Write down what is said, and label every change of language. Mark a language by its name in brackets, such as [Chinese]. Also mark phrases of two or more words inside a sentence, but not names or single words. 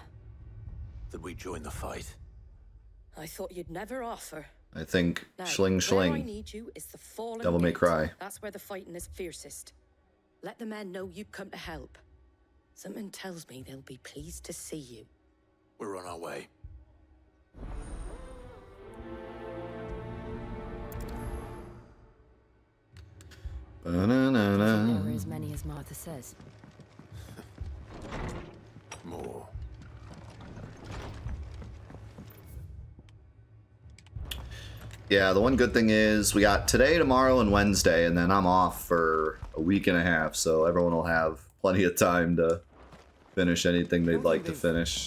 [English] That we join the fight. I thought you'd never offer. I think Now, Schling where I Schling. need you is the fallen Devil May gate. Cry. That's where the fighting is fiercest. Let the men know you've come to help. Something tells me they'll be pleased to see you. We're on our way. Ba-na-na-na. There were as many as Martha says. More. Yeah, the one good thing is we got today, tomorrow, and Wednesday, and then I'm off for a week and a half, so everyone will have plenty of time to finish anything they'd like to finish.